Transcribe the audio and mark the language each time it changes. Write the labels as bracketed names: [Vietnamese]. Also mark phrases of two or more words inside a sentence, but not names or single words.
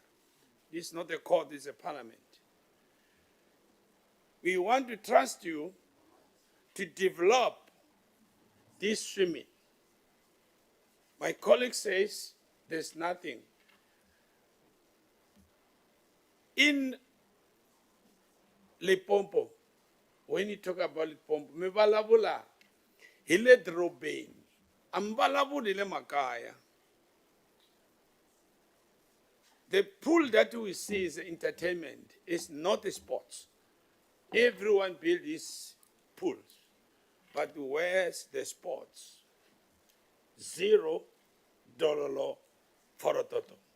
[English] This is not a court, this is a parliament. We want to trust you to develop this swimming. My colleague says there's nothing. In Limpopo, when you talk about Limpopo, [Tsonga] mi vulavula hi le dorobeni, a mi vulavuli le makaya. [English] The pool that we see is entertainment, is not a sports. Everyone builds his pools, but where's the sports? $0 for a toto.